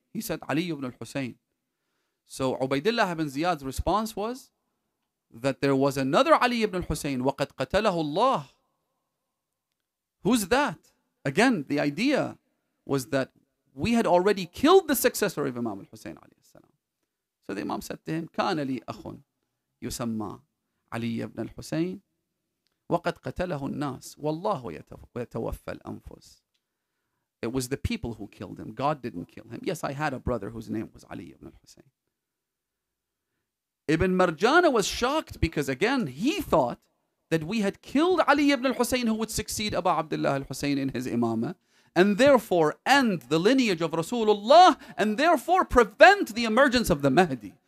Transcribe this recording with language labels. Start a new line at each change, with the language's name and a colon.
English: He said, Ali ibn al-Hussein. So Ubaidullah ibn Ziyad's response was that there was another Ali ibn al-Hussein,
Arabic: وَقَدْ قَتَلَهُ اللَّهُ.
English: Who's that? Again, the idea was that we had already killed the successor of Imam al-Hussein alayhi salam. So the Imam said to him,
Arabic: كَانَ لِي أَخٌ يُسَمَّى علي ibn al-Hussein وَقَدْ قَتَلَهُ النَّاسِ وَاللَّهُ يَتَوَفَّى الْأَنفُسِ.
English: It was the people who killed him. God didn't kill him. Yes, I had a brother whose name was Ali ibn al-Hussein. Ibn Marjana was shocked because again, he thought that we had killed Ali ibn al-Hussein who would succeed Abu Abdullah al-Hussein in his imamah and therefore end the lineage of Rasulullah and therefore prevent the emergence of the Mehdi.